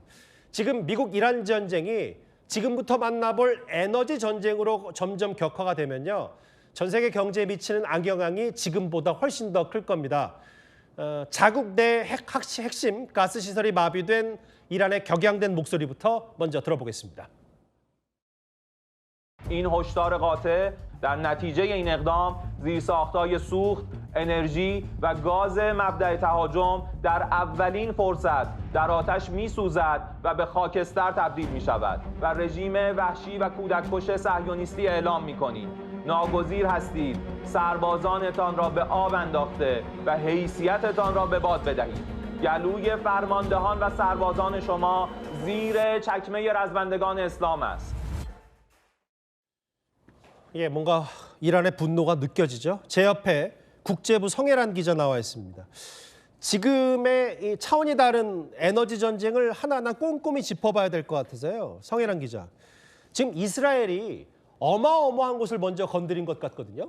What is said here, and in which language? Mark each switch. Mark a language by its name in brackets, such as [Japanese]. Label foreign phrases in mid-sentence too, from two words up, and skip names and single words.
[Korean] 지금 미국 이란 전쟁이 지금부터 만나볼 에너지 전쟁으로 점점 격화가 되면요. 전 세계 경제에 미치는 악영향이 지금보다 훨씬 더 클 겁니다. 자국 내 핵심 가스 시설이 마비된 이란의 격양된 목소리부터 먼저 들어보겠습니다. [Persian] این هشدار قاطع در نتیجه این اقدام زیرساخت‌های سوخت، انرژی و گاز مبدأ تهاجم در اولین فرصت در آتش می‌سوزد و به خاکستر تبدیل می‌شود و رژیم وحشی و کودک‌کش صهیونیستی اعلام می‌کنید. ناگزیر هستید سربازانتان را به آب انداخته و حیثیتتان را به باد بدهید. گلوی فرماندهان و سربازان شما زیر چکمه رزمندگان اسلام است. [Korean] 예, 뭔가 이란의 분노가 느껴지죠. 제 옆에 국제부 성혜란 기자 나와 있습니다. 지금의 이 차원이 다른 에너지 전쟁을 하나하나 꼼꼼히 짚어봐야 될 것 같아서요. 성혜란 기자. 지금 이스라엘이 어마어마한 곳을 먼저 건드린 것 같거든요.